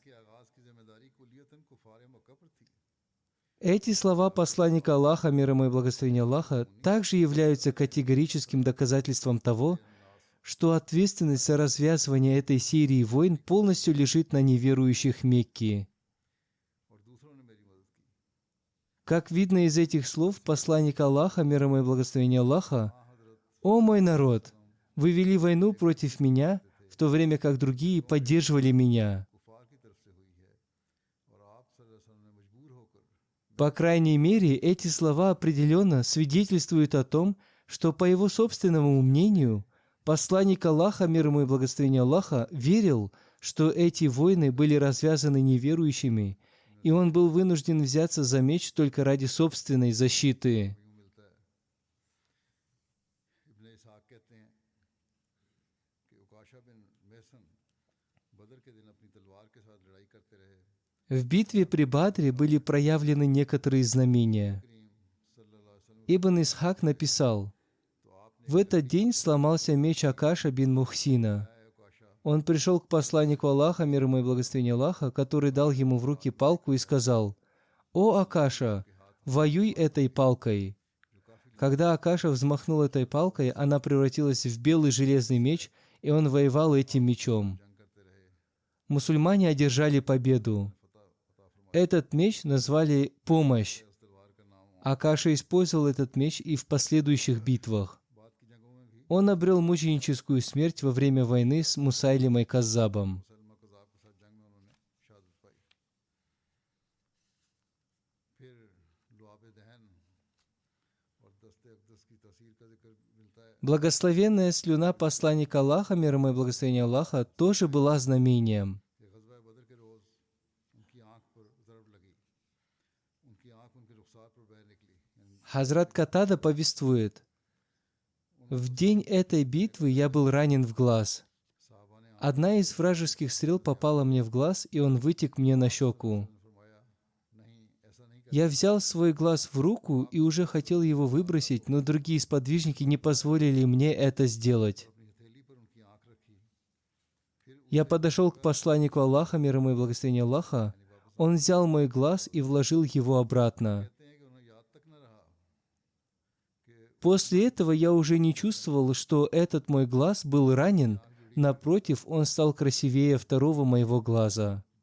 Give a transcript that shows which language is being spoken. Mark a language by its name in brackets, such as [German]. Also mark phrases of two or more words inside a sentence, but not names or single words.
[Urdu] کے آغاز کی ذمہ داری کلیتاً کفار مکہ پر تھی [Russian] Эти слова посланника Аллаха, мир ему и благословение Аллаха, также являются категорическим доказательством того, что ответственность за развязывание этой серии войн полностью лежит на неверующих Мекки. [Urdu] اور دوسروں نے میری مدد کی [Russian] Как видно из этих слов, посланник Аллаха, мир ему и благословение Аллаха: «О мой народ, вы вели войну против меня, в то время как другие поддерживали меня». [Urdu] کفار کی طرف سے ہوئی ہے اور آپ [Arabic] صلى الله عليه وسلم [Urdu] نے مجبور ہو کر [Russian] По крайней мере, эти слова определенно свидетельствуют о том, что, по его собственному мнению, посланник Аллаха, мир ему и благословение Аллаха, верил, что эти войны были развязаны неверующими, и он был вынужден взяться за меч только ради собственной защиты. [Urdu] یوں ملتا ہے ابن اسحاق کہتے ہیں کہ عکاشہ بن محصن بدر کے دن اپنی تلوار کے ساتھ لڑائی کرتے رہے [Russian] В битве при Бадре были проявлены некоторые знамения. [Arabic] करीम صلى الله عليه وسلم [Russian] Ибн Исхак написал: «В этот день сломался меч Акаша бин Мухсина. उकाशा Он пришел к посланнику Аллаха, мир ему и благословение Аллаха, который дал ему в руки палку и сказал: «О Акаша, воюй этой палкой». Когда Акаша взмахнул этой палкой, она превратилась в белый железный меч, и он воевал этим мечом. [Urdu] جنگ کرتے رہے [Russian] Мусульмане одержали победу. Этот меч назвали «помощь». [Urdu] اس تلوار کا نام [Russian] Акаша использовал этот меч и в последующих битвах. [Urdu] بعد کی جنگوں میں بھی [Russian] Он обрел мученическую смерть во время войны с Мусайлимой Каззабом. [Urdu] سلمہ کذاب کے ساتھ جنگ میں انہوں نے شہادت پائی پھر لعاب دہن اور دست اقدس کی تاثیر کا ذکر ملتا ہے [Russian] Благословенная слюна посланника Аллаха, мир ему и благословение Аллаха, тоже была знамением. [Urdu] کہ غزوہ بدر کے روز ان کی آنکھ پر ضرب لگی ان کی آنکھ ان کے رخسار پر بہہ نکلی یعنی [Russian] Хазрат Катада повествует: «В день этой битвы я был ранен в глаз. [Urdu] صحابہ نے [Russian] Одна из вражеских стрел попала мне в глаз, и он вытек мне на щеку. [Urdu] فرمایا نہیں ایسا نہیں کر [Russian] Я взял свой глаз в руку и уже хотел его выбросить, но другие сподвижники не позволили мне это сделать. [Urdu] اپنی ہتھیلی پر ان کی آنکھ رکھی پھر [Russian] Я подошел к посланнику Аллаха, мир ему и благословение Аллаха. Он взял мой глаз и вложил его обратно. После этого я уже не чувствовал, что этот мой глаз был ранен. Напротив, он стал красивее второго моего глаза.